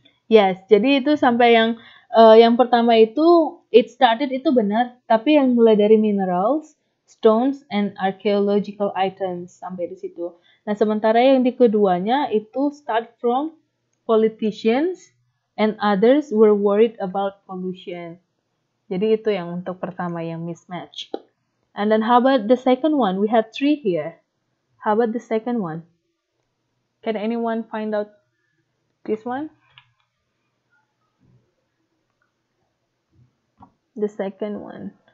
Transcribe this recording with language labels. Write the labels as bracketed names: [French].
[Indonesian] Yes, jadi itu sampai yang pertama itu [English] it started [Indonesian] itu benar, tapi yang mulai dari [English] minerals, stones, and archaeological items [Indonesian] sampai di situ. Nah, sementara yang di keduanya itu [English] start from politicians, and others were worried about pollution. [Indonesian] Jadi itu yang untuk pertama yang mismatch. [English] And then how about the second one? We have 3 here. How about the second one? Can anyone find out this one? The second one.